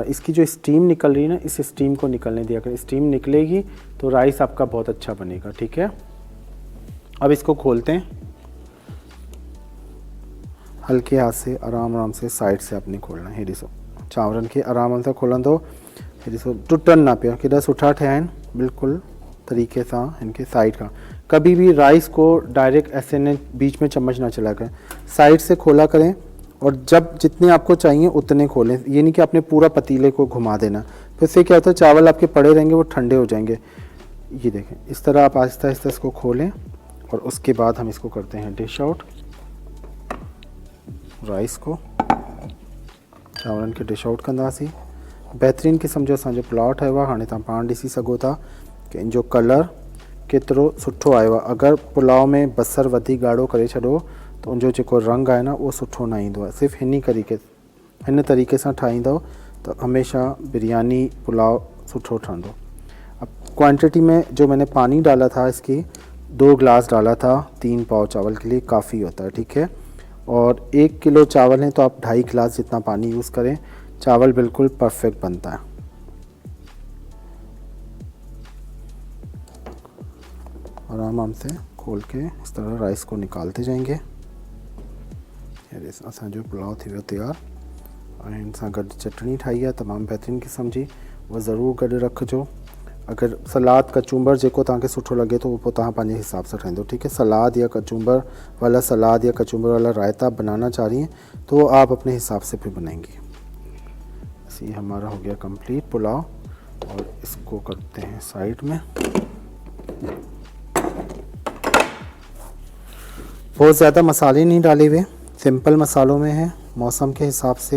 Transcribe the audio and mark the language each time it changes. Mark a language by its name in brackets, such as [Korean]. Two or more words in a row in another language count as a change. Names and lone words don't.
[Hindi] इसकी जो स्टीम निकल रही है ना, इस स्टीम को निकलने दिया करें। स्टीम निकलेगी तो राइस आपका बहुत अच्छा बनेगा, ठीक है। अब इसको खोलते हैं, हल्के हाथ से आराम से साइड से आपने खोलना है। [Sindhi] ॾिसो चांवरन के आराम से खोलंदो, ॾिसो टुटन ना पिया, केॾा सुठा ठहिया आहिनि बिल्कुल तरीके सां। [Hindi] इनके साइड का कभी भी राइस को डायरेक्ट ऐसे ने बीच में चम्मच ना चला करें, साइड से खोला करें और जब जितने आपको चाहिए उतने खोलें। ये नहीं कि आपने पूरा पतीले को घुमा देना, तो इससे क्या होता है चावल आपके पड़े रहेंगे, वो ठंडे हो जाएंगे। ये देखें, इस तरह आप आहिस्ता आहिस्ता इसको खोलें और उसके बाद हम इसको करते हैं [English] dish out. [Hindi] राइस को [Sindhi] चावरनि खे [English] dish out [Sindhi] कंदासीं। बहितरीनु क़िस्म जो असांजो पुलाव ठहियो आहे। हाणे तव्हां पाण ॾिसी सघो था कि इन जो कलर केतिरो सुठो आयो आहे। अगरि पुलाव में बसर वधीक ॻाढ़ो करे छॾो तो उनजो जेको रंग आहे न उहो सुठो न ईंदो आहे। सिर्फ़ु हिन तरीक़े सां ठाहींदव तो हमेशा बिरयानी पुलाव सुठो ठहंदो। [Hindi] अब क्वांटिटी में जो मैंने पानी डाला था, इसकी 2 गिलास डाला था 3 पाव चावल के लिए, काफ़ी होता है, ठीक है। और 1 किलो चावल हैं तो आप 2.5 गिलास जितना पानी यूज़ करें, चावल बिल्कुल परफेक्ट बनता है। आराम से खोल के इस तरह राइस को निकालते जाएंगे। [Sindhi] असांजो पुलाव थी वियो तैयार। और इन सां गॾु चटनी ठाही आहे तमामु बहितरीनु क़िस्म जी, उहा ज़रूरु गॾु रखिजो। अगर सलाद कचूंबर जेको तव्हांखे सुठो लगे तो वो तव्हां पंहिंजे हिसाब से ठाहींदो, ठीक है। [Hindi] सलाद या कचूंबर वाला सलाद या कचूंबर वाला रायता बनाना चाह रही हैं तो आप अपने हिसाब से भी बनाएंगी। बस ये हमारा हो गया कंप्लीट पुलाव। और इसको करते हैं साइड में। बहुत ज़्यादा मसाले नहीं डाले हुए, सिंपल मसालों में है मौसम के हिसाब से।